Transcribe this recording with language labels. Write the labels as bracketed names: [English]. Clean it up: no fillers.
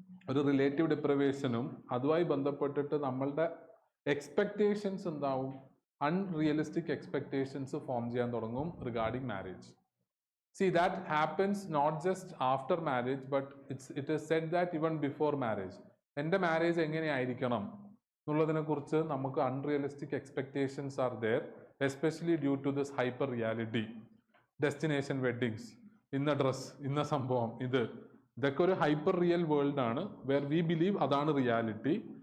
[Malayalam] ഒരു റിലേറ്റീവ് ഡിപ്രവേഷനും അതുമായി ബന്ധപ്പെട്ടിട്ട് നമ്മളുടെ എക്സ്പെക്ടേഷൻസ് എന്താവും? അൺറിയലിസ്റ്റിക് എക്സ്പെക്ടേഷൻസ് ഫോം ചെയ്യാൻ തുടങ്ങും regarding marriage. [English] See, that happens not just after marriage, but it is said that even before marriage. [Malayalam] എൻ്റെ മാരേജ് എങ്ങനെയായിരിക്കണം എന്നുള്ളതിനെ കുറിച്ച് നമുക്ക് unrealistic expectations [English] Are there, especially due to this hyper reality. [Malayalam] Destination weddings, ഇന്ന dress, ഇന്ന സംഭവം, ഇതൊക്കെ ഒരു ഹൈപ്പർ റിയൽ വേൾഡ് ആണ്, വേർ വി ബിലീവ് അതാണ് റിയാലിറ്റി.